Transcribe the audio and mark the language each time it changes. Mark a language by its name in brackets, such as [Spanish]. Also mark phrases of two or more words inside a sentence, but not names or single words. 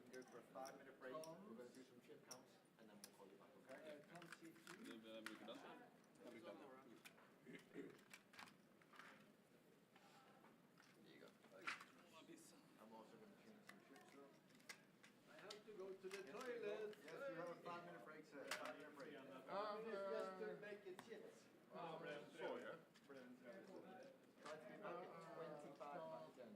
[English] For a 5-minute break, we're going to do some chip counts, and then we'll call you back, okay? [Norwegian] Bruker den? Jeg bruker den. [English] I'm also going to change some chips, sir. I have to go to the toilet. Yes, you have a 5-minute break, sir. 5-minute break. Just to make it chips. Sorry. Try to be back at 25 past 10.